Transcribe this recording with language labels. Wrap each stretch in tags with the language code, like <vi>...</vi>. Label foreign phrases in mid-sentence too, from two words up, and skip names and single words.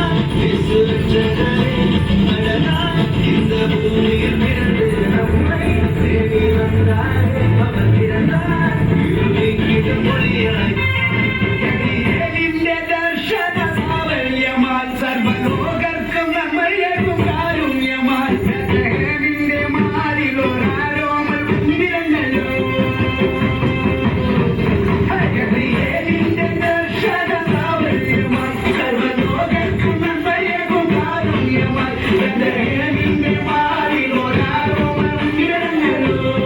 <ta>இயேசு ரட்சகரே, அடடா, இந்த பூமியில் பிறந்து நம்மை தேடி வந்தாரே. அவர் பிறந்தார் இருள் நீக்கிடும் ஒளியாய்.</ta> <ml>ഗബ്രിയേലിന്റെ ദർശന സാവല്യമായി സർവ്വലോകർക്കും നന്മയേകും കാരുണ്യമായി ബേത്ലഹേമിന്റെ മാറിലൊരാരോമൽ കുഞ്ഞിരങ്ങല്ലോ. ഗബ്രിയേലിന്റെ ദർശന സാവല്യമായി സർവ്വലോകർക്കും നന്മയേകും കാരുണ്യമായി ബേത്ലഹേമിന്റെ മാറിലൊരാരോമൽ കുഞ്ഞിരങ്ങല്ലോ.</ml>